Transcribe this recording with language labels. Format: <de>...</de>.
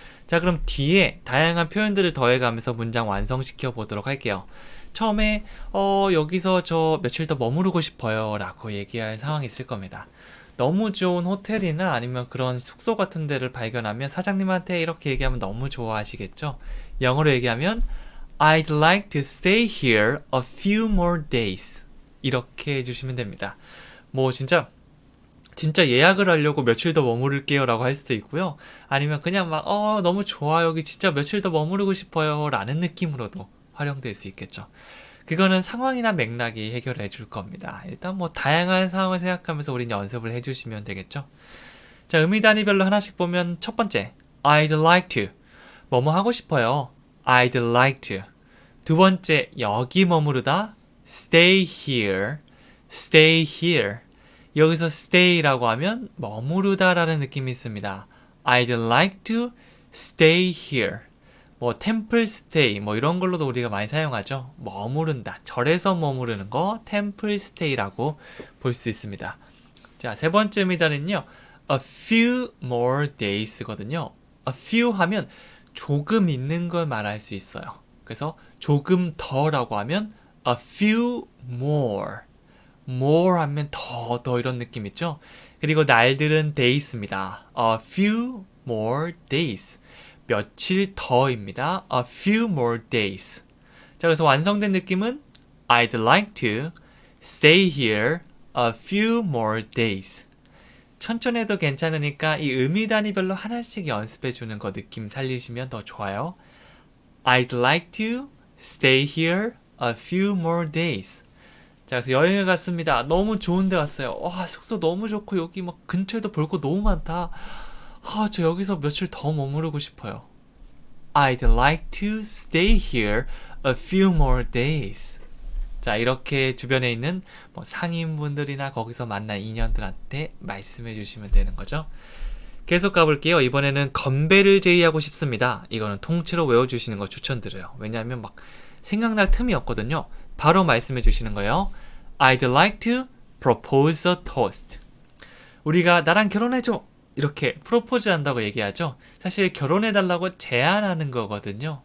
<ko>자, 그럼 뒤에 다양한 표현들을 더해가면서 문장 완성시켜 보도록 할게요. 처음에 여기서 저 며칠 더 머무르고 싶어요 라고 얘기할 상황이 있을 겁니다. 너무 좋은 호텔이나 아니면 그런 숙소 같은 데를 발견하면 사장님한테 이렇게 얘기하면 너무 좋아하시겠죠? 영어로 얘기하면</ko> <en>I'd like to stay here a few more days</en> <ko>이렇게 해주시면 됩니다. 진짜 예약을 하려고 며칠 더 머무를게요 라고 할 수도 있고요. 아니면 그냥 너무 좋아 여기 진짜 며칠 더 머무르고 싶어요 라는 느낌으로도 활용될 수 있겠죠. 그거는 상황이나 맥락이 해결해 줄 겁니다. 일단 다양한 상황을 생각하면서 우린 연습을 해주시면 되겠죠. 자, 의미 단위별로 하나씩 보면 첫 번째 I'd like to 뭐뭐 하고 싶어요.</ko> <en>I'd like to.</en> <ko>두 번째 여기 머무르다 stay here, stay here. 여기서 stay라고 하면 머무르다 라는 느낌이 있습니다.</ko> <en>I'd like to stay here.</en> <ko>temple stay 이런 걸로도 우리가 많이 사용하죠. 머무른다. 절에서 머무르는 거 temple stay라고 볼 수 있습니다. 자, 세 번째 의미단은요.</ko> <en>a few more days거든요.</en> <ko>a few 하면 조금 있는 걸 말할 수 있어요. 그래서 조금 더라고 하면 a few more. more 하면 더 이런 느낌 있죠? 그리고 날들은 days입니다.</ko> <en>a few more days.</en> <ko>며칠 더입니다.</ko> <en>a few more days.</en> <ko>자, 그래서 완성된 느낌은</ko> <en>I'd like to stay here a few more days.</en> <ko>천천히 해도 괜찮으니까 이 의미 단위별로 하나씩 연습해 주는 거 느낌 살리시면 더 좋아요.</ko> <en>I'd like to stay here a few more days.</en> <ko>자, 그래서 여행을 갔습니다. 너무 좋은 데 왔어요. 와, 숙소 너무 좋고 여기 근처에도 볼 거 너무 많다. 저 여기서 며칠 더 머무르고 싶어요.</ko> <en>I'd like to stay here a few more days.</en> <ko>자, 이렇게 주변에 있는 상인분들이나 거기서 만난 인연들한테 말씀해 주시면 되는 거죠. 계속 가볼게요. 이번에는 건배를 제의하고 싶습니다. 이거는 통째로 외워주시는 거 추천드려요. 왜냐하면 생각날 틈이 없거든요. 바로 말씀해 주시는 거예요.</ko> <en>I'd like to propose a toast.</en> <ko>우리가 나랑 결혼해줘. 이렇게 프로포즈 한다고 얘기하죠. 사실 결혼해달라고 제안하는 거거든요.</ko>